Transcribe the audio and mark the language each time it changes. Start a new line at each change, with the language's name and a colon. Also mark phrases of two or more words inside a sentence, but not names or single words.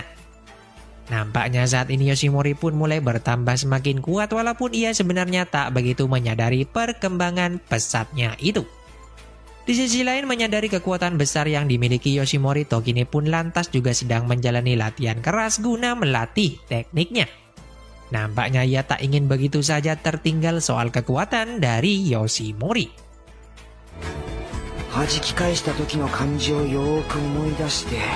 Indonesian: Nampaknya saat ini Yoshimori pun mulai bertambah semakin kuat walaupun ia sebenarnya tak begitu menyadari perkembangan pesatnya itu. Di sisi lain menyadari kekuatan besar yang dimiliki Yoshimori, Togine pun lantas juga sedang menjalani latihan keras guna melatih tekniknya. Nampaknya ia tak ingin begitu saja tertinggal soal kekuatan dari Yoshimori.
Japanese: 弾き返した時の感じをよーく思い出して。